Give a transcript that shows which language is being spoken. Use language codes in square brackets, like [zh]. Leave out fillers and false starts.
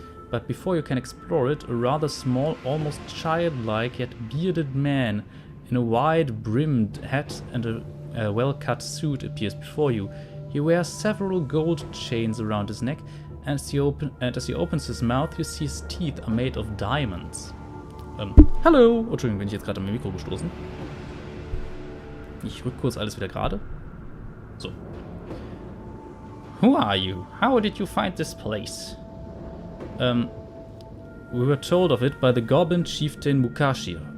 [en] But before you can explore it, a rather small, almost childlike yet bearded man in a wide-brimmed hat and a well-cut suit appears before you. He wears several gold chains around his neck, and as he opens his mouth, you see his teeth are made of diamonds. [de] Hallo! Oh, Entschuldigung, bin ich jetzt gerade am Mikro gestoßen. Ich rück kurz alles wieder gerade. [en] So. Who are you? How did you find this place? We were told of it by the Goblin Chieftain Mukashir.